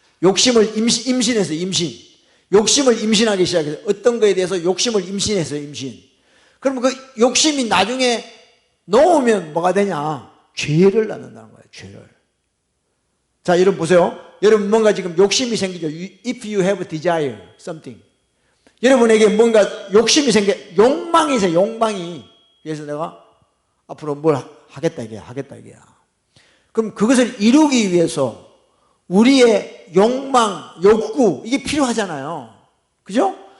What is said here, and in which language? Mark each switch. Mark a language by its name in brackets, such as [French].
[Korean] 욕심을 임신해서 임신. 욕심을 임신하기 시작해서 어떤 거에 대해서 욕심을 임신했어요. 임신. 그러면 그 욕심이 나중에 놓으면 뭐가 되냐? 죄를 낳는다는 거예요. 죄를. 자, 여러분 보세요. 여러분 뭔가 지금 욕심이 생기죠. [English] If you have desire something. [Korean] 여러분에게 뭔가 욕심이 욕망이 있어요. 욕망이. 그래서 내가 앞으로 뭘 하겠다 이게야. 그럼 그것을 이루기 위해서 우리의 욕망, 욕구 이게 필요하잖아요. 그죠?